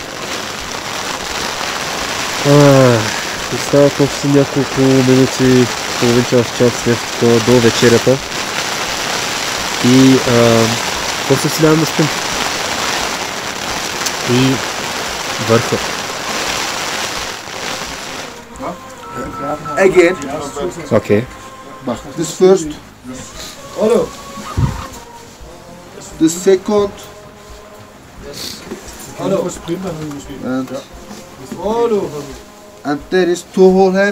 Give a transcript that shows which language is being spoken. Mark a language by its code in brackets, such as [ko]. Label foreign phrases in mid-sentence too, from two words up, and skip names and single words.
[bg] Остават още няколко минути, половин час, нещо до вечерята. И после си лягам да спим. И върха. [en] Again. [bg] Окей. [en] This first. This second. And there is 2 hole here.